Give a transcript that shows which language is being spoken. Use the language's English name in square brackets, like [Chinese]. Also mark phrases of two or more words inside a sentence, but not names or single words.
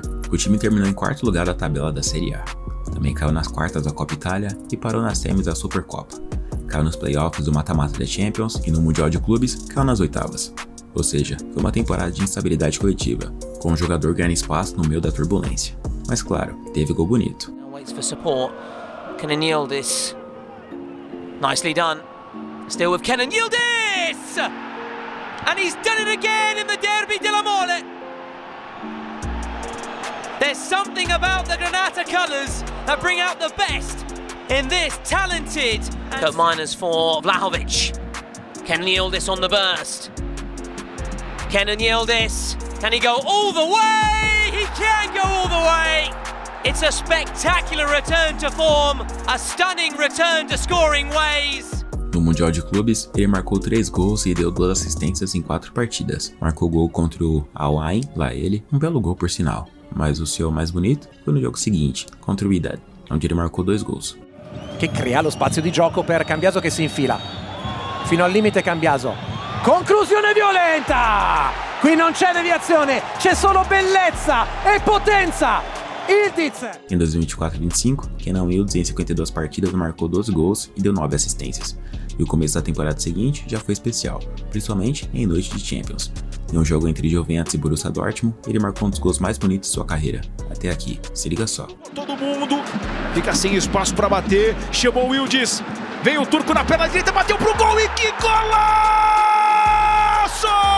[Portuguese] O time terminou em 4º lugar da tabela da Série A. Também caiu nas quartas da Copa Itália e parou nas semis da Supercopa. Caiu nos playoffs do mata-mata da Champions e no Mundial de Clubes caiu nas oitavas. Ou seja, foi uma temporada de instabilidade coletiva, com o jogador ganhando espaço no meio da turbulência. Mas claro, teve gol bonito. [English] For support, Kenan Yildiz, nicely done, still with Kenan Yildiz, and he's done it again in the Derby della Mole. There's something about the Granata colours that bring out the best in this talented cut minors for Vlahovic. Kenan Yildiz on the burst. Kenan Yildiz, can he go all the way? He can go all the way. It's a spectacular return to form, a stunning return to scoring ways. [Portuguese] No Mundial de Clubes, ele marcou 3 gols e deu 2 assistências em 4 partidas. Marcou gol contra o Al Ain, lá ele, um belo gol por sinal. Mas o seu mais bonito foi no jogo seguinte, contra o Wydad, onde ele marcou 2 gols. [Italian] Che crea lo spazio di gioco per Cambiaso che si infila. Fino al limite Cambiaso. Conclusione violenta! Qui non c'è deviazione, c'è solo bellezza e potenza! [Portuguese] Em 2024-25, Kenan Yildiz em 52 partidas marcou 12 gols e deu 9 assistências. E o começo da temporada seguinte já foi especial, principalmente em noite de Champions. Em um jogo entre Juventus e Borussia Dortmund, ele marcou um dos gols mais bonitos de sua carreira. Até aqui, se liga só. Todo mundo fica sem espaço para bater, chamou o Yildiz, vem o turco na perna direita, bateu pro gol e que golaço!